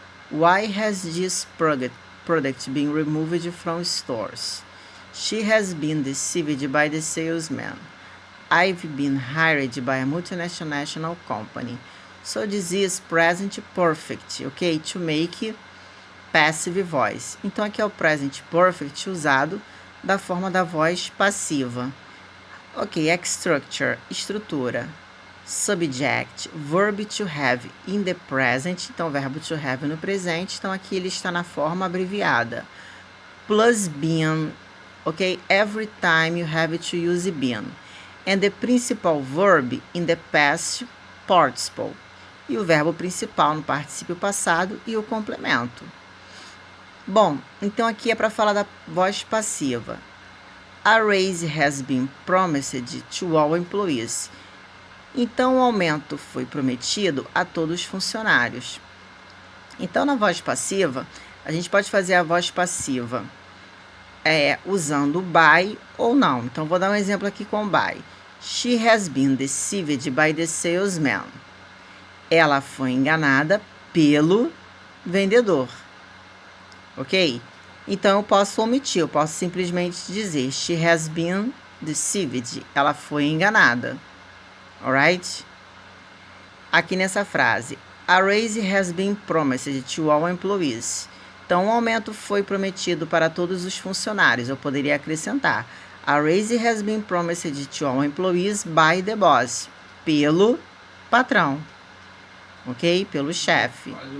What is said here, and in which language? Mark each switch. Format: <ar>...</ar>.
<en>Why has this product been removed from stores? She has been deceived by the salesman. I've been hired by a multinational company. So this is present perfect, ok? To make passive voice.</en> <pt>Então aqui é o present perfect usado da forma da voz passiva.</pt> <en>Ok, structure, estrutura. Subject, verb to have in the present.</en> <pt>Então, verbo to have no presente. Então, aqui ele está na forma abreviada.</pt> <en>Plus been, ok? Every time you have to use been. And the principal verb in the past participle.</en> <pt>E o verbo principal no particípio passado e o complemento. Bom, então aqui é para falar da voz passiva.</pt> <en>A raise has been promised to all employees.</en> <pt>Então, o aumento foi prometido a todos os funcionários. Então, na voz passiva, a gente pode fazer a voz passiva usando o by ou não. Então, vou dar um exemplo aqui com by.</pt> <en>She has been deceived by the salesman.</en> <pt>Ela foi enganada pelo vendedor. Ok? Então, eu posso omitir, eu posso simplesmente dizer</pt> <en>she has been deceived.</en> <pt>Ela foi enganada. Alright? Aqui nessa frase,</pt> <en>a raise has been promised to all employees.</en> <pt>Então, o aumento foi prometido para todos os funcionários. Eu poderia acrescentar,</pt> <en>a raise has been promised to all employees by the boss.</en> <pt>Pelo patrão. Ok? Pelo chefe.</pt>